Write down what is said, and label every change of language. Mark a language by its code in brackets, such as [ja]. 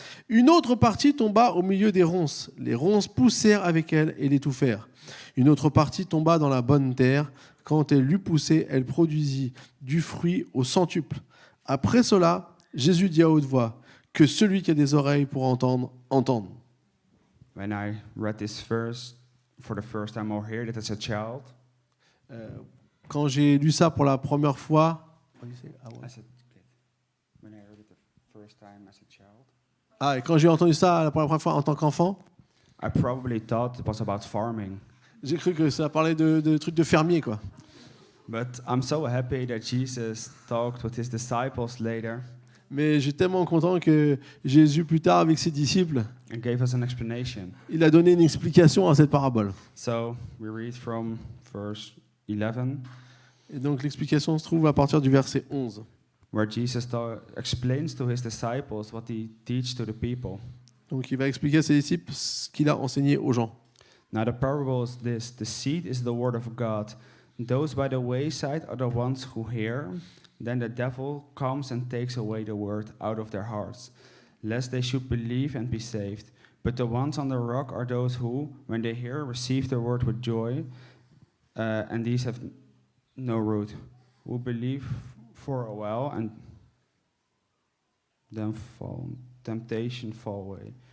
[fr] Une autre partie tomba au milieu des ronces. Les ronces poussèrent avec elle et l'étouffèrent. Une autre partie tomba dans la bonne terre. Quand elle l'eut poussée, elle produisit du fruit au centuple. Après cela, Jésus dit à haute voix, que celui qui a des oreilles pour entendre, entende. [en] When I read this verse for the first time or heard it as a child, [fr] Quand j'ai lu ça pour la première fois, [en] as a kid, when I heard it the first time as a child, [fr] et quand j'ai entendu ça la première fois en tant qu'enfant, [en] I probably thought it was about farming. [fr] j'ai cru que ça parlait de trucs de fermier, quoi. [en] But I'm so happy that Jesus talked with his disciples later [fr] Mais je suis tellement content que Jésus, plus tard, avec ses disciples, [en] and gave us an explanation. [fr] il a donné une explication à cette parabole. [en] So we read from verse 11, [fr] Et donc l'explication se trouve à partir du verset 11. [en] where Jesus explains to his disciples what he teaches to the people. [fr] Donc il va expliquer à ses disciples ce qu'il a enseigné aux gens. [en] Now the parable is this: the seed is the word of God. Those by the wayside are the ones who hear. Then the devil comes and takes away the word out of their hearts, lest they should believe and be saved. But the ones on the rock are those who, when they hear, receive the word with joy, and these have no root, who believe for a while and then fall, temptation fall away.